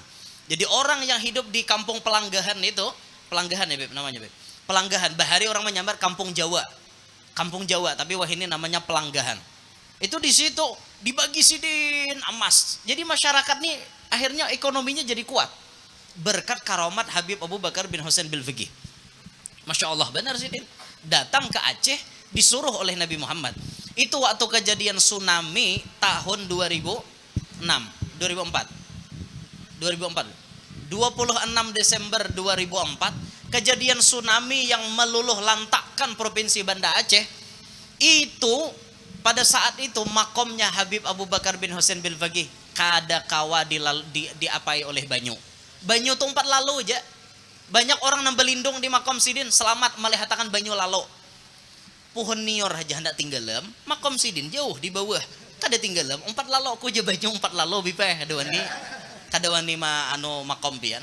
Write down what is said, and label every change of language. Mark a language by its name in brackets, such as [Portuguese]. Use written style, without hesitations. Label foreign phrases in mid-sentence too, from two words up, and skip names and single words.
[Banjar] Jadi orang yang hidup di kampung Pelanggahan itu, Pelanggahan ya Beb namanya Beb. Pelanggahan, bahari orang menyamar kampung Jawa. Kampung Jawa, tapi wah ini namanya Pelanggahan. Itu di situ dibagi Sidin emas. Jadi masyarakat nih akhirnya ekonominya jadi kuat. Berkat karamat Habib Abu Bakar bin Husain bil Faqih. [Arabic] ما شاء الله [Banjar] benar Sidin. Datang ke Aceh disuruh oleh Nabi Muhammad. [Indonesian] Itu waktu kejadian tsunami tahun 2004. 26 Desember 2004, kejadian tsunami yang meluluh lantakkan provinsi Banda Aceh. [Banjar] Itu pada saat itu makomnya Habib Abu Bakar bin Husain bil Faqih kada kawa diapai oleh banyu. Banyu tuh 4 lalu aja. Banyak orang yang berlindung di makom Sidin selamat melihatakan banyu lalu. Pohon nior aja hendak tinggalam, makom Sidin jauh di bawah. Kada tinggalam 4 lalu aku aja banyu 4 lalu bipeh kada wani makom pian.